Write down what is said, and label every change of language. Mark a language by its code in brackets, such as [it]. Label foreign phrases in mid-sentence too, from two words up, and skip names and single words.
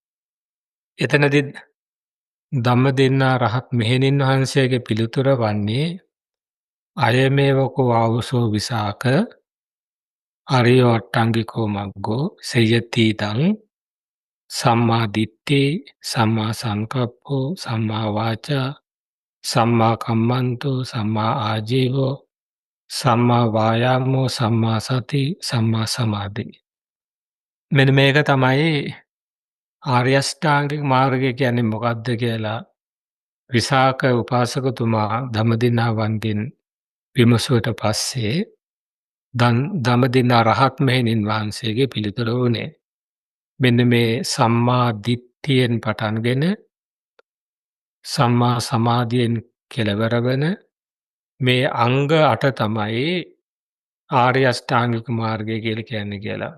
[si] එතනදී ධම්මදින්නා රහත් මෙහෙණින් වහන්සේගේ පිළිතුර වන්නේ [pi] අයමේවකෝ ආවුසෝ විසාක ආර්යෝ අට්ටාංගිකෝ මග්ගෝ සයතිදං සම්මා දිට්ඨි, සම්මා සංකප්පෝ, සම්මා වාචා, සම්මා කම්මන්තෝ, සම්මා ආජීවෝ, සම්මා වායාමෝ, සම්මා සති, සම්මා සමාධි. [si] මෙන්න මේක තමයි ආර්ය අෂ්ටාංගික මාර්ගය කියන්නේ මොකක්ද කියලා විසාක උපාසකතුමා ධම්මදින්නාවන්ගෙන් විමසුවට පස්සේ ධම්මදින්නා රහත් මෙහෙණින් වහන්සේගේ පිළිතුර වුණේ මෙන්න මේ සම්මා දිට්ඨියෙන් පටන්ගෙන සම්මා සමාධියෙන් කෙලවර වෙන මේ අංග 8 තමයි ආර්ය අෂ්ටාංගික මාර්ගය කියලා කියන්නේ කියලා.